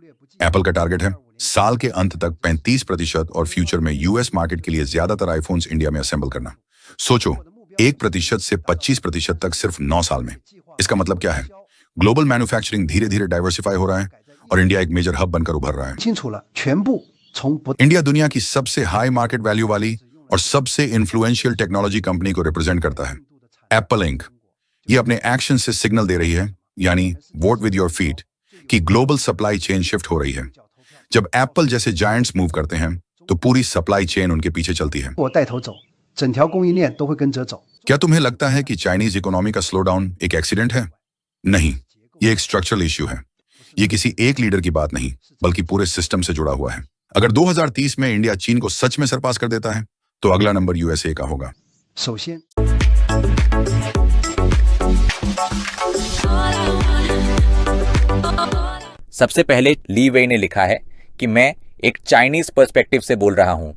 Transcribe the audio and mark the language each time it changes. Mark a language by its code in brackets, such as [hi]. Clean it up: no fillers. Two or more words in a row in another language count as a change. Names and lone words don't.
[hi] एप्पल का टारगेट है साल के अंत तक 35% और फ्यूचर में [en] US market [hi] के लिए ज्यादातर आईफोन्स इंडिया में असेंबल करना। सोचो, 1% से 25% तक सिर्फ 9 साल में। इसका मतलब क्या है? [en] global manufacturing [hi] धीरे धीरे डाइवर्सिफाई हो रहा है और इंडिया एक [en] major hub [hi] बनकर उभर रहा है। [zh] 清楚了，全部从不 [hi] इंडिया दुनिया की सबसे [en] high market value [hi] वाली और सबसे [en] influential technology company [hi] को रिप्रेजेंट करता है। एप्पल इंक ये अपने एक्शन से सिग्नल दे रही है, यानी [en] vote with your feet, [hi] कि [en] global supply chain shift [hi] हो रही है। जब एप्पल जैसे जायंट्स मूव करते हैं तो पूरी [en] supply chain [hi] उनके पीछे चलती है। [zh] 我带头走，整条供应链都会跟着走。 [hi] क्या तुम्हें लगता है कि [en] Chinese economy [hi] का [en] slow down [hi] एक एक्सीडेंट है? नहीं, ये एक [en] structural issue [hi] है। ये किसी एक लीडर की बात नहीं, बल्कि पूरे सिस्टम से जुड़ा हुआ है। अगर 2030 में इंडिया चीन को सच में सरपास कर देता है तो अगला नंबर यूएसए का होगा। [zh] 首先， [hi] सबसे पहले ली वेई ने लिखा है कि मैं एक [en] Chinese perspective [hi] से बोल रहा हूं।